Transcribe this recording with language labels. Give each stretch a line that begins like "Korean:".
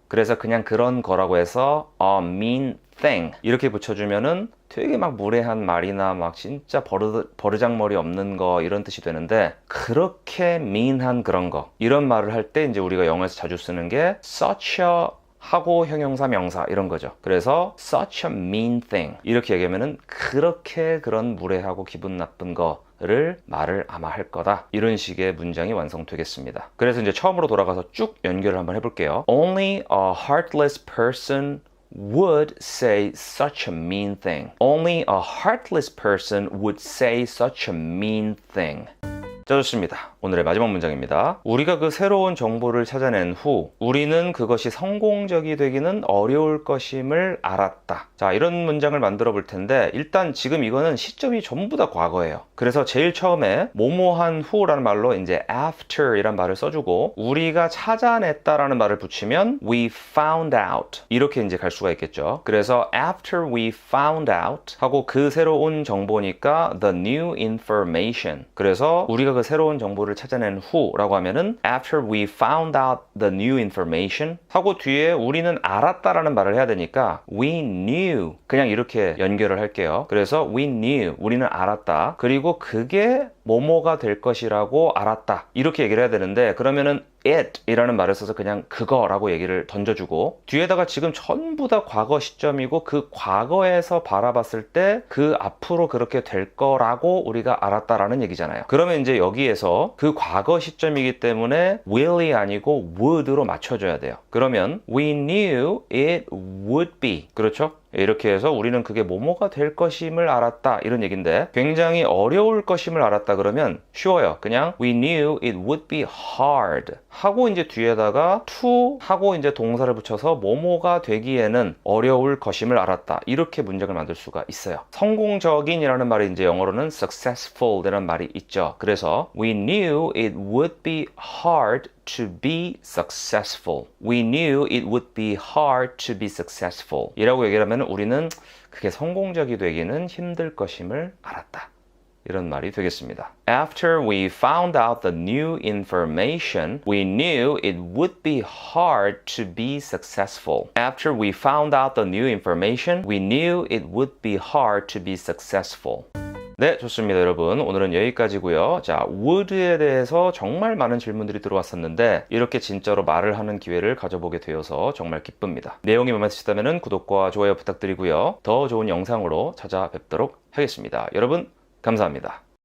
Korean: 그래서 그냥 그런 거라고 해서
English: a mean thing
Korean: 이렇게 붙여주면은 되게 막 무례한 말이나 막 진짜 버르장머리 없는 거 이런 뜻이 되는데, 그렇게 mean한 그런 거 이런 말을 할 때 이제 우리가 영어에서 자주 쓰는 게 such a 하고 형용사 명사 이런 거죠. 그래서
English: such a mean thing
Korean: 이렇게 얘기하면은 그렇게 그런 무례하고 기분 나쁜 거를 말을 아마 할 거다, 이런 식의 문장이 완성되겠습니다. 그래서 이제 처음으로 돌아가서 쭉 연결을 한번 해볼게요.
English: Only a heartless person would say such a mean thing. Only a heartless person would say such a mean thing.
Korean: 자, 좋습니다. 오늘의 마지막 문장입니다. 우리가 그 새로운 정보를 찾아낸 후 우리는 그것이 성공적이 되기는 어려울 것임을 알았다. 자, 이런 문장을 만들어 볼 텐데, 일단 지금 이거는 시점이 전부 다 과거예요. 그래서 제일 처음에 뭐뭐한 후라는 말로 이제 after 이란 말을 써주고, 우리가 찾아냈다라는 말을 붙이면
English: we found out
Korean: 이렇게 이제 갈 수가 있겠죠.
English: 그래서 after we found out
Korean: 하고 그 새로운 정보니까
English: the new information.
Korean: 그래서 우리가 그 새로운 정보를 찾아낸 후라고 하면은
English: after we found out the new information
Korean: 하고 뒤에 우리는 알았다라는 말을 해야 되니까
English: we knew
Korean: 그냥 이렇게 연결을 할게요. 그래서
English: we knew
Korean: 우리는 알았다. 그리고 그게 뭐뭐가 될 것이라고 알았다. 이렇게 얘기를 해야 되는데, 그러면은 it 이라는 말을 써서 그냥 그거라고 얘기를 던져주고, 뒤에다가 지금 전부 다 과거 시점이고 그 과거에서 바라봤을 때 그 앞으로 그렇게 될 거라고 우리가 알았다라는 얘기잖아요. 그러면 이제 여기에서 그 과거 시점이기 때문에 will이 아니고 would로 맞춰줘야 돼요.
English: 그러면 we knew it would be.
Korean: 그렇죠? 이렇게 해서 우리는 그게 뭐뭐가 될 것임을 알았다, 이런 얘기인데, 굉장히 어려울 것임을 알았다 그러면 쉬워요. 그냥
English: we knew it would be hard
Korean: 하고 이제 뒤에다가 to 하고 이제 동사를 붙여서 뭐뭐가 되기에는 어려울 것임을 알았다, 이렇게 문장을 만들 수가 있어요. 성공적인이라는 말이 이제 영어로는 successful 이라는 말이 있죠.
English: 그래서 we knew it would be hard to be successful. We knew it would be hard to be successful.
Korean: 이라고 얘기를 하면 우리는 그게 성공적이 되기는 힘들 것임을 알았다, 이런 말이 되겠습니다.
English: After we found out the new information, we knew it would be hard to be successful. After we found out the new information, we knew it would be hard to be successful.
Korean: 네, 좋습니다, 여러분. 오늘은 여기까지고요. 자, would에 대해서 정말 많은 질문들이 들어왔었는데 이렇게 진짜로 말을 하는 기회를 가져보게 되어서 정말 기쁩니다. 내용이 마음에 드시다면 구독과 좋아요 부탁드리고요. 더 좋은 영상으로 찾아뵙도록 하겠습니다. 여러분, 감사합니다.